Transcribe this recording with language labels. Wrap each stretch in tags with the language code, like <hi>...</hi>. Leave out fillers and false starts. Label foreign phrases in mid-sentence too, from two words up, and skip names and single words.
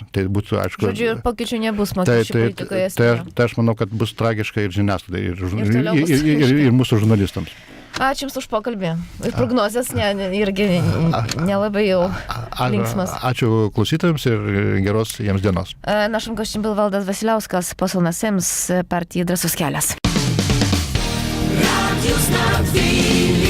<lt>Tai būtų, aišku... Žodžiu, ir pokyčių nebus mokesčių politikoje. Tai aš manau, kad bus tragiška ir žiniasklaidai, ir mūsų žurnalistams. Ačiū Jums už pokalbį. Ir prognozės irgi nelabai jau linksmas. Ačiū klausytojams ir geros jiems dienos.</lt> <ru>Нашим гостем был Valdas Vasiliauskas, посол на СЭМ с партии «Drąsos kelias».</ru>